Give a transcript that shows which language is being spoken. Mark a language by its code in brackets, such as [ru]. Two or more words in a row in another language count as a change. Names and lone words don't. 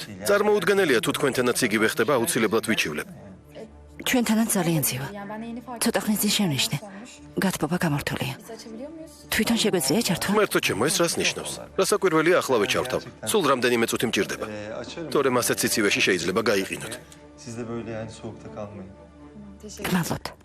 [ka] წარმოუდგენელია თუ თქვენთანაც იგივე ხდება, აუცილებლად ვიჩივლებ. ჩვენთანაც ძალიან ძივა. ცოტა ხნის წინ შევნიშნე. გათბობა გამართულია. თვითონ შეგვეძლია ჩართვა? ღმერთო ჩემო, ეს რას ნიშნავს? რასაკვირველია, ახლა ვეჩავთავ. სულ რამდენიმე წუთი მჭირდება. თორემ ასეთ სიცივეში შეიძლება გაიყინოთ. [tr] Siz de böyle yani soğukta kalmayın. [ka] გმადლობთ.